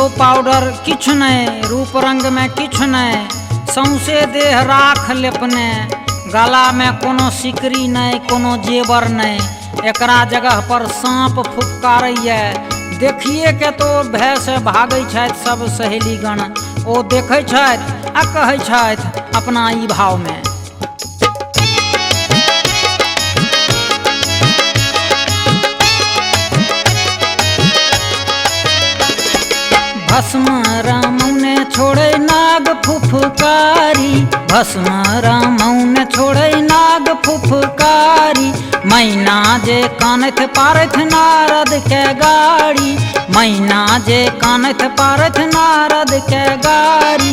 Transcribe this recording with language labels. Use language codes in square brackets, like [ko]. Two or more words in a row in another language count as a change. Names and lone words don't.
[mai] पाउडर किछ नहीं, रूप रंग में किछ नहीं, सौंसे देह राख लेपने, गला में कोनो सिकरी नहीं, कोनो जेवर नहीं, एकरा जगह पर सांप फुफकारैया। देखिए के तो भय से भागै छथि सब सहेली गण। ओ देखै छथि आ कहै छथि अपना ई भाव में। भस्म रामौने छोड़े नाग फुफकारी, भस्म रामौने छोड़े नाग फुफकारी, मैना जे कानथ पारथ नारद के गाड़ी, मैना जे कानथ पारथ नारद के गाड़ी।